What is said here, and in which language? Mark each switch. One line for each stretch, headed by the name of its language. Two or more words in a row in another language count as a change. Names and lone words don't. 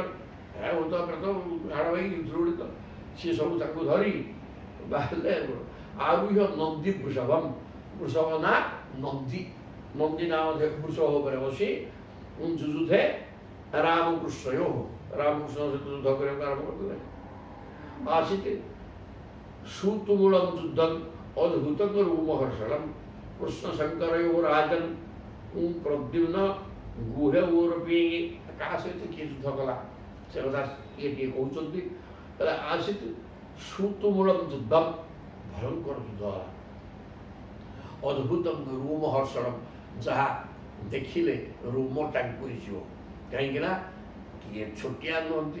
Odia: ଭୂତ ପ୍ରେତ ହାଡ଼ ଭାଇ ଦୃଢ଼ିତ, ସିଏ ସବୁ ତାଙ୍କୁ ଧରି ବାହାରିଲେ।
Sanskrit: ଆରୁହ୍ୟ ନନ୍ଦୀ ବୃଷଭମ୍,
Odia: ବୃଷଭ ନା ନନ୍ଦୀ, ନନ୍ଦୀ ନାମ ବୃଷଭ ଉପରେ ବସି
Sanskrit: ଯୁଯୁଧେ ରାମକୃଷ୍ଣୟୋଃ,
Odia: ରାମକୃଷ୍ଣ ସହିତ ଯୁଦ୍ଧ କରିବାକୁ ଆରମ୍ଭ କରିଦେଲେ।
Sanskrit: आसीत् सुतुमूलं युद्धम् अद्भुतं रूमहर्षणं कृष्णशङ्करयोराजन् प्रद्युम्न गुह्यौरपि
Odia: କାହା ସହିତ କିଏ ଯୁଦ୍ଧ କଲା ସେ କଥା କିଏ କିଏ କହୁଛନ୍ତି। ତାହେଲେ
Sanskrit: ଆସିତ୍ ସୁତୁମୂଳಂ ଯୁଦ୍ଧମ୍,
Odia: ଭୟଙ୍କର ଯୁଦ୍ଧ ହେଲା।
Sanskrit: ଅଦ୍ଭୁତଂ ରୋମହର୍ଷଣମ୍,
Odia: ଯାହା ଦେଖିଲେ ରୋମ ଟାଙ୍କୁରିଯିବ। କାହିଁକିନା କିଏ ଛୋଟିଆ ନୁହନ୍ତି।